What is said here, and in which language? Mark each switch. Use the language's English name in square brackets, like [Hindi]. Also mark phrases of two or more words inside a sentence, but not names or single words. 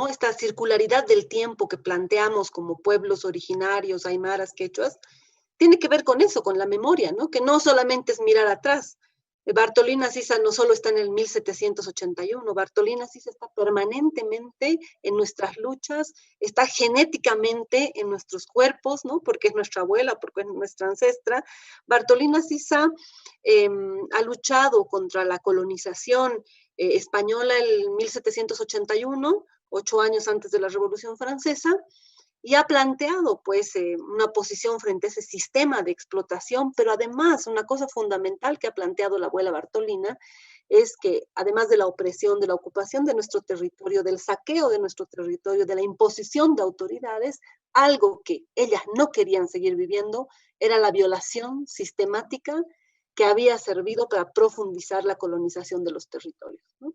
[Spanish] Esta circularidad del tiempo que planteamos como pueblos originarios, aymaras, quechuas, tiene que ver con eso, con la memoria, ¿no? Que no solamente es mirar atrás. Bartolina Sisa no solo está en el 1781, Bartolina Sisa está permanentemente en nuestras luchas, está genéticamente en nuestros cuerpos, ¿no? Porque es nuestra abuela, porque es nuestra ancestra. Bartolina Sisa ha luchado contra la colonización española en 1781, 8 años antes de la Revolución Francesa, y ha planteado pues una posición frente a ese sistema de explotación, pero además una cosa fundamental que ha planteado la abuela Bartolina es que además de la opresión, de la ocupación de nuestro territorio, del saqueo de nuestro territorio, de la imposición de autoridades, algo que ellas no querían seguir viviendo era la violación sistemática que había servido para profundizar la colonización de los territorios, ¿no?